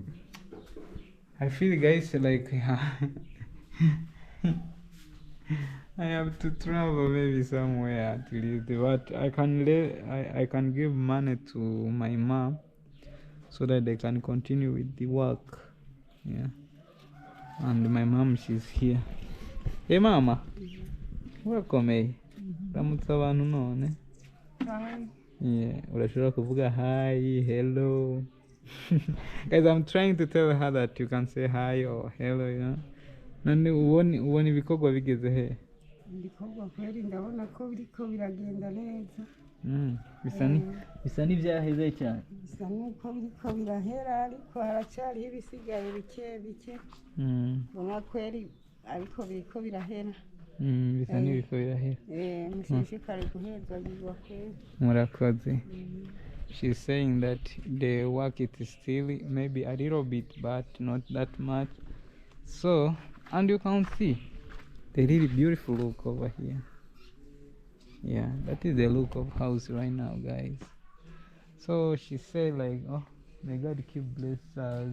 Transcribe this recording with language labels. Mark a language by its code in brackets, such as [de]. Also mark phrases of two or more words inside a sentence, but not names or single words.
[en] I feel guys like I have to travel maybe somewhere at least, but I can give money to my mom so that they can continue with the work. Yeah. And my mom, she's here. Hey mama. Welcome. Hey. [rn] Ramutsa abantu none. Yeah, urashobora kuvuga [en] hi, hello. Guys, I'm trying to tell her that you can say hi or hello, you know. [rn] Nani ubona ibikorwa bigeze he? Ibikorwa kweli ndabona ko biriko biragenda neza. Bisa n'ivyaheze cyane. Bisa nuko biriko birahera ariko haracyari ibisigaye bike. Ubona kweli ariko biriko birahera. Bisa n'ibiko birahera. Mushishikare guhezagirwa kweli. Murakoze. [en] She's saying that the work it is still maybe a little bit, but not that much. So, and you can see the really beautiful look over here. Yeah, that is the look of house right now, guys. So she said like, oh, may God keep bless us.